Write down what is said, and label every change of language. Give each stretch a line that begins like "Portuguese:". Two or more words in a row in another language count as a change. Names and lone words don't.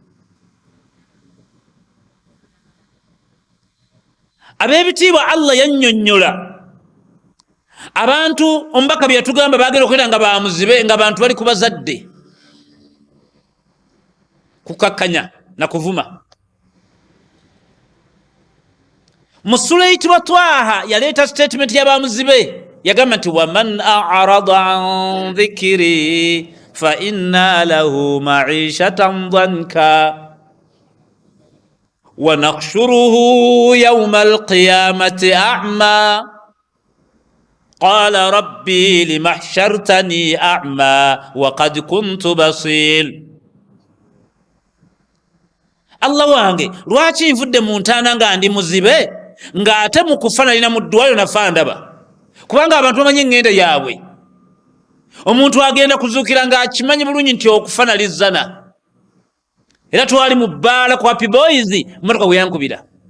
Ganda: ab'ebitiibwa Allah yannyonnyola abantu omubaka bye yatugamba bagenda okwera nga bamuzibe nga bantu bali ku bazadde kukakkanya na kuvuma mu ssula eyitibwa Twaha yaleeta statement y'abamuzibe yagamba nti
Arabic: ومن أعرض عن ذكري فإن له معيشة ضنكا ونحشره يوم القيامة أعمى قال رب لم حشرتني أعمى وقد كنت بصيرا
Ganda: Allah wange lwaki nvudde mu ntaana nga ndi muzibe ng'ate mu kufa nalina mu ddwaliro nafa ndaba kubanga abantu bamanyi eŋŋenda yaabwe omuntu agenda kuzuukira ng'akimanyi bulungi nti okufa nalizzana era twali mu bbaala ku Happy Boys emmotoka bwe yankubira